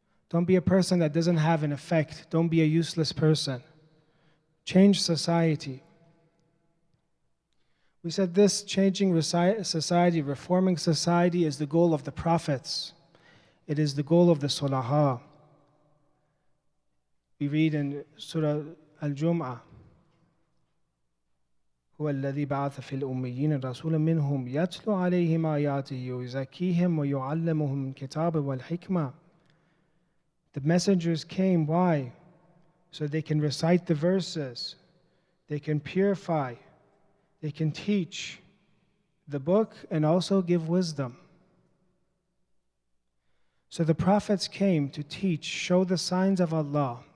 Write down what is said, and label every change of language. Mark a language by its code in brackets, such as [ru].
[en] Don't be a person that doesn't have an effect. Don't be a useless person. Change society. We said this changing society, reforming society is the goal of the prophets. It is the goal of the Sulaha. We read in Surah Al-Jum'ah, [ar] هو الذي بعث في الأميين رسولا منهم يتلو عليهم آياته ويزكيهم ويعلمهم الكتاب والحكمة. [en] The messengers came, why? So they can recite the verses, they can purify, they can teach the book and also give wisdom. So the prophets came to teach, show the signs of Allah.